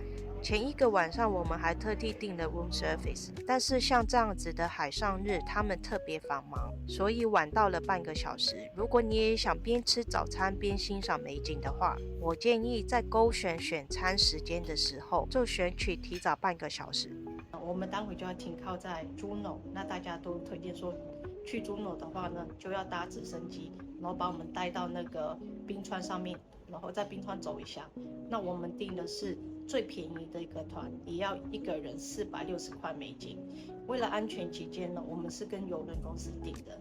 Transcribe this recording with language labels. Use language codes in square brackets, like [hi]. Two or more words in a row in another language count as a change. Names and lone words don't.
[zh] 前一個晚上我們還特地訂了 [en] room service， [zh] 但是像這樣子的海上日，他們特別繁忙，所以晚到了半個小時。如果你也想邊吃早餐邊欣賞美景的話，我建議在勾選選餐時間的時候，就選取提早半個小時。我們待會就要停靠在 Juneau，那大家都推薦說，去 Juneau 的話呢，就要搭直升機，然後把我們帶到那個冰川上面，然後在冰川走一下。那我們訂的是最便宜的一個团，也要一個人460塊美金。為了安全起見呢，我們是跟郵輪公司訂的。